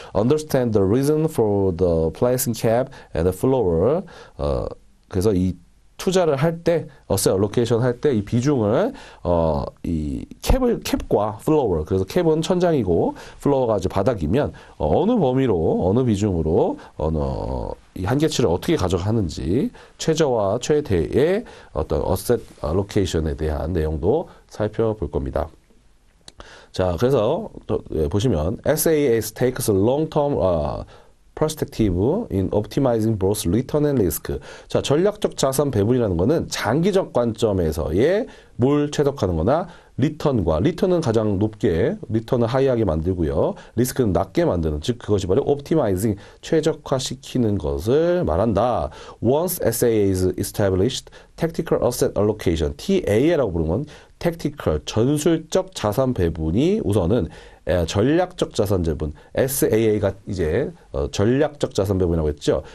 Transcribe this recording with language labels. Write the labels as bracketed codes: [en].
[en] Understand the reason for the placing cap and the floor. [ko] 그래서 이 투자를 할 때, 어셋 알로케이션 할 때 이 비중을 이 캡과 플로어, 그래서 캡은 천장이고 플로어가 이제 바닥이면 어느 범위로, 어느 비중으로 이 한계치를 어떻게 가져가는지 최저와 최대의 어떤 어셋 알로케이션에 대한 내용도 살펴볼 겁니다. 자, 그래서 또 보시면 [en] SAAS takes long-term perspective in optimizing both return and risk. [ko] 자, 전략적 자산 배분이라는 거는 장기적 관점에서의 뭘 최적화하는 거나 리턴은 가장 높게, 리턴을 하이하게 만들고요. 리스크는 낮게 만드는, 즉 그것이 바로 optimizing, 최적화시키는 것을 말한다. [en] Once SAA is established, tactical asset allocation, [ko] TA라고 부르는 건 tactical, 전술적 자산 배분이 우선은 전략적 자산 배분, SAA가 이제 전략적 자산 배분이라고 했죠.